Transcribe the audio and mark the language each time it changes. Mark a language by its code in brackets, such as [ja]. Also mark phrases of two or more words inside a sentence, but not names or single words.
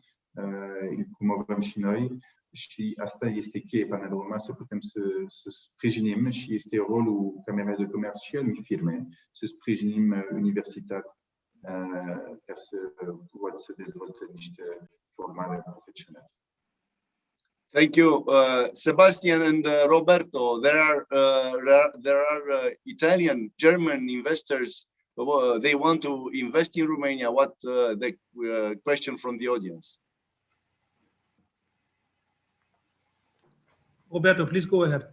[ro] Îl promovăm și noi și asta este cheie până la urmă să putem să sprijinim și este rolul camerei de comerț și al firme să sprijinim universitatea ca să poată să dezvolte niște formare profesională. [en] Thank you, Sebastian and Roberto. There are Italian, German investors. They want to invest in Romania. What the question from the audience? Roberto, please go ahead.